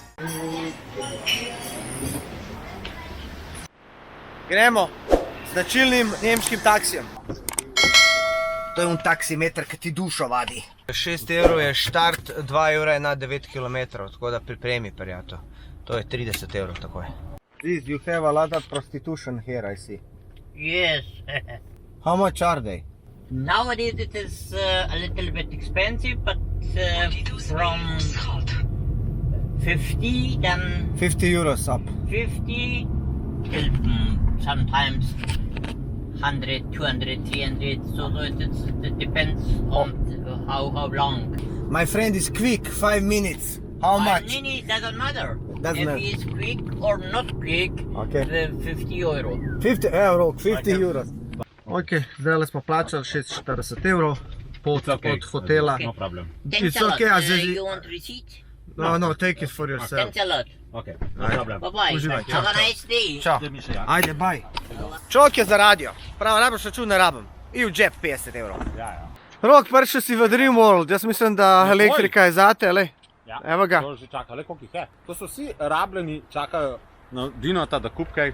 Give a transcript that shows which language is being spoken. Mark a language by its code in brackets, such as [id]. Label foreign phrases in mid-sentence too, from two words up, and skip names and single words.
[sl] Gremo z značilnim nemškim taksijem. To je un taksimeter, ki ti dušo vadi. 6 evrov je štart, 2 evra je na 9 km, tako da pripremi, prijatelj. To je 30 evrov takoj. [en] Please, you have a lot of prostitution here, I see. Yes. How much are they? Nowadays it is a little bit expensive, but from 50, then 50 euros up. 50 till sometimes 100, 200, 300. So it depends on how long. My friend is quick, 5 minutes. How much? It doesn't matter. Doesn't if matter. he is quick or not quick, Okay. 50 euro. [sl] 50 evrov, 50 euros. Ok, zdaj smo plačali 46 evrov pot od hotela. [en] Okay. No problem. Thanks It's a lot. okay, Azizi. You want receipt? No, take it for yourself. Thanks a lot. Okay, no Ajde. problem. Bye-bye. [sl] Uživaj, [en] Have a [sl] čao. [en] nice day. [sl] Ćao. Idem še ja. [hr] Ajde, baj. Čovjek je zaradio. [sl] Pravo, najbolj račun ne rabim. [hr] I u džep 50 evrov. [sl] Ja. Rok, prišel si v Dream World. Jaz mislim, da Ja, elektrika je zate, le. Ja. Evo ga, To že čaka, le koliko jih je. To so vsi rabljeni, čakajo na Dinota, da kup kaj.